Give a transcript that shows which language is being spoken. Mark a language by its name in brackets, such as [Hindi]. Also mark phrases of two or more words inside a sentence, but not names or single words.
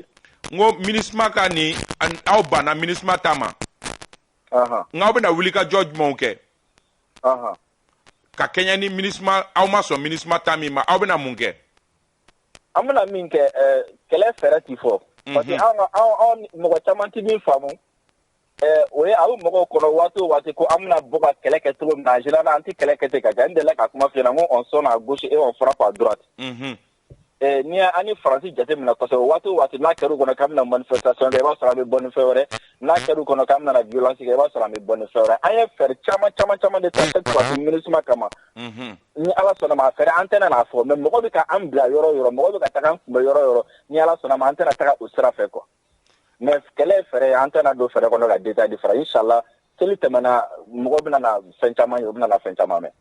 [Bambara] ko MINUSMA ka nin aw banna MINUSMA ta ma n'aw bɛna wuli ka jɔ jumɛnw kɛ ka kɛɲɛ ni MINUSMA aw ma sɔn MINUSMA ta min ma aw bɛna mun kɛ. An bɛna min kɛ kɛlɛ fɛɛrɛ tɛ fɔ. [French] Parce que [Bambara] anw mɔgɔ caman tɛ min faamu o ye aw mɔgɔw kɔnɔ waati o waati ko an bɛna bɔ ka kɛlɛ kɛ cogo min na [French] en général [Bambara] an tɛ kɛlɛ kɛ ten ka jan n delila ka kuma f'i ɲɛna n ko [French] on sonne à gauche et on frappe à droite. [Bambara] Ni an ni Faransi jate minɛ kosɛbɛ waati o waati n'a kɛr'u kɔnɔ k'an bɛna manifestation kɛ i b'a sɔrɔ an bɛ bɔ ni fɛn wɛrɛ n'a kɛr'u kɔnɔ k'an bɛna violence kɛ i b'a sɔrɔ an bɛ bɔ ni fɛn wɛrɛ an ye fɛɛrɛ caman de ta [French] cette fois-ci [Bambara] MINUSMA kama ni Ala sɔnna ma a fɛɛrɛ an tɛna n'a fɔ mais mɔgɔ bɛ ka an bila yɔrɔ o yɔrɔ mɔgɔ bɛ ka taga an kunbɛn yɔrɔ o yɔrɔ ni Ala sɔnna ma an tɛna taga o sira fɛ quoi mais kɛlɛ ye fɛɛrɛ ye an tɛna don fɛɛrɛ kɔnɔ ka détail de fara inchallah seli tɛmɛna mɔgɔ bɛna na fɛn caman ye o bɛna na fɛn caman mɛn.